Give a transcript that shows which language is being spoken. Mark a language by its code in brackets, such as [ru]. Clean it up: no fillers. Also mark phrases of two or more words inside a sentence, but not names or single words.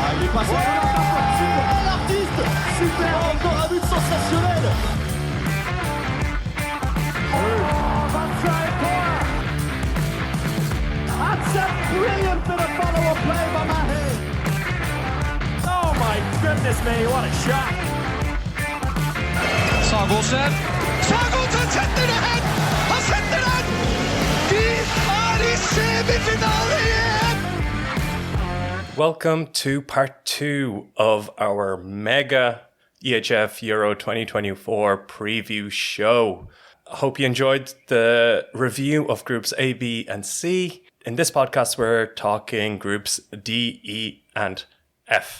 [fr] passe super l'artiste, super, encore un but sensationnel. [en] That's a brilliant bit of follow-up play by Mahe. Oh my goodness me, what a shot. [no] Sagosen setter det hen! Han setter den! De i semifinale igjen! [en] Welcome to part 2 of our mega EHF Euro 2024 preview show. I hope you enjoyed the review of groups A, B, and C. In this podcast, we're talking groups D, E, and F.